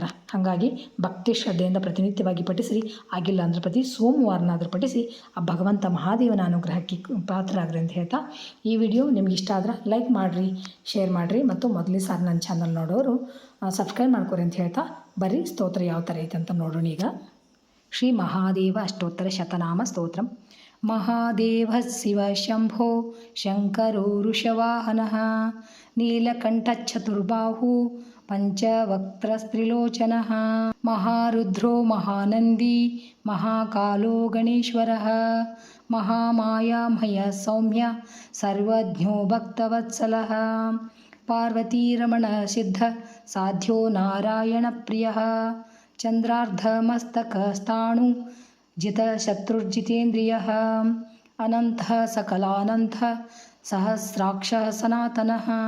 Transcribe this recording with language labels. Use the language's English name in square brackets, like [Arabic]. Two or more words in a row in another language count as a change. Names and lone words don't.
[Kannada] ಹಾಗಾಗಿ ಭಕ್ತಿ ಶ್ರದ್ಧೆಯಿಂದ ಪ್ರತಿನಿತ್ಯವಾಗಿ ಪಠಿಸಿರಿ. ಆಗಿಲ್ಲ ಅಂದ್ರೆ ಪ್ರತಿ ಸೋಮವಾರನಾದರೂ ಪಠಿಸಿ ಆ ಭಗವಂತ ಮಹಾದೇವನ ಅನುಗ್ರಹಕ್ಕೆ ಪಾತ್ರರಾಗ್ರಿ ಅಂತ ಹೇಳ್ತಾ, ಈ ವಿಡಿಯೋ ನಿಮ್ಗೆ ಇಷ್ಟ ಆದ್ರೆ ಲೈಕ್ ಮಾಡಿರಿ, ಶೇರ್ ಮಾಡಿರಿ ಮತ್ತು ಮೊದಲೇ ಸಾರಿ ನನ್ನ ಚಾನಲ್ ನೋಡೋರು ಸಬ್ಸ್ಕ್ರೈಬ್ ಮಾಡ್ಕೊರಿ ಅಂತ ಹೇಳ್ತಾ, ಬರ್ರಿ ಸ್ತೋತ್ರ ಯಾವ ಥರ ಐತೆ ಅಂತ ನೋಡೋಣ. ಈಗ ಶ್ರೀ ಮಹಾದೇವ ಅಷ್ಟೋತ್ತರ ಶತನಾಮ ಸ್ತೋತ್ರಂ. [Sanskrit] महादेव शिव शम्भो शङ्करो वृषवाहनः नीलकण्ठचतुर्बाहु पञ्चवक्त्रस्त्रिलोचनः महारुद्रो महानन्दि महाकालो गणेश्वरः महामायामय सौम्य सर्वज्ञो भक्तवत्सलः पार्वतीरमण सिद्ध साध्य नारायण प्रियः चन्द्रार्धमस्तकस्थाणु जितशत्रुर्जितेन्द्रियः अनन्तः सकलानन्तः सहस्राक्षः सनातनः